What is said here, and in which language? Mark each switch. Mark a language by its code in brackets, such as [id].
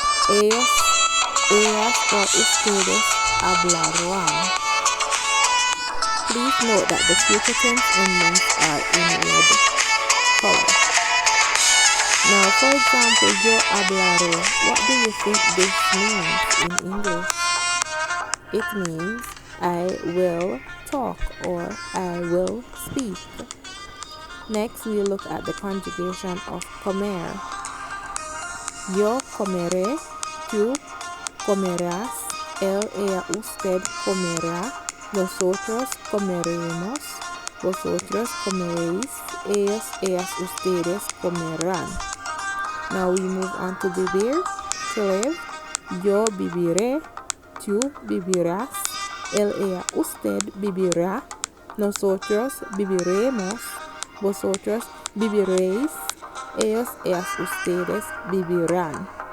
[es] Ellos, ellas o ustedes hablarán. [en] Please note that the future tense endings are in red color. Now, for example, [es] yo hablaré. [en] What do you think this means in English? It means I will talk or I will speak. Next, we look at the conjugation of comer. [es] Yo comeré, tú comerás, él, ella, usted comerá, nosotros comeremos, vosotros comeréis, ellos, ellas, ustedes comerán. [en] Now we move on to vivir, to live. [es] Yo viviré, tú vivirás, él, ella, usted vivirá, nosotros viviremos, vosotros viviréis, ellos, ellas, ustedes vivirán.